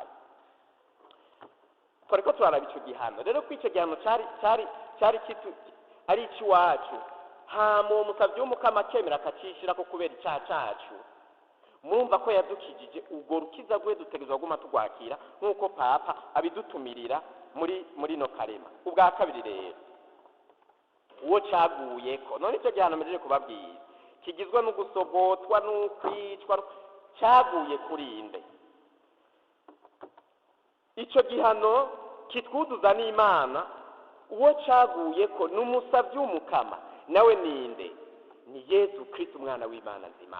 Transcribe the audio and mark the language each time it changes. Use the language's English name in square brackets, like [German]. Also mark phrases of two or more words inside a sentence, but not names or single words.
[Rundi] Twariko turaraba icyo gihano rero, ko icyo gihano cyari kitu ari icy'iwacu, hama uwo musabyi w'umukama akemera akacishira ko kubera icyaha cyacu. Murumva ko yadukijije urwo rukiza rwe, dutegerezwa guma tugwakira nk'uko Papa abidutumirira muri no karema. Ubwa kabiri rero, uwo caguyeko, none icyo gihano mpejeje kubabwira kigizwe no gusogotwa n'ukwicwa, cyaguye kuri inde? Icyo gihano kitwuzuza n'Imana, uwo caguyeko n'umusabyi w'umukama, nawe ninde? Ni Yesu Kristo umwana w'Imana nzima.